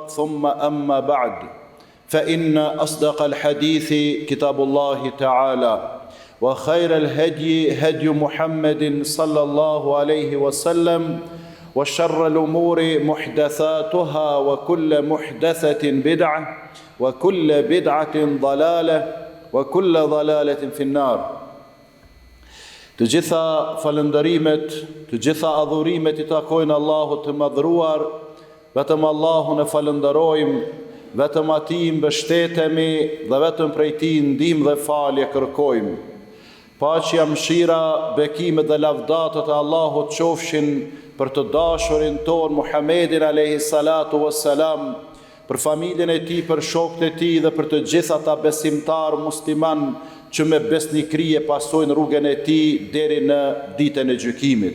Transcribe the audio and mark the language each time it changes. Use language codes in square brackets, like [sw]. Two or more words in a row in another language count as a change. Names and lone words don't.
[ar] ثم أما بعد فإن أصدق الحديث كتاب الله تعالى وخير الهدي هدي محمد صلى الله عليه وسلم وشر الأمور محدثاتها وكل محدثة بدعة وكل بدعة ضلالة وكل ضلالة في النار. [sq] Të gjitha falëndërimet, të gjitha adhurimet I takojnë Allahut të madhruar, vetëm Allahun e falënderojmë, vetëm Atij mbështetemi dhe vetëm prej Tij ndihmë dhe falje kërkojmë. Paqja, mëshira, bekimet dhe lavdatët e Allahut qofshin për të dashurin ton Muhammedin [ar] عليه الصلاة والسلام, [sq] për familjen e Tij, për shokët e Tij dhe për të gjithë ata besimtar musliman që me besnikëri e pasojnë rrugën e Tij deri në ditën e gjykimit.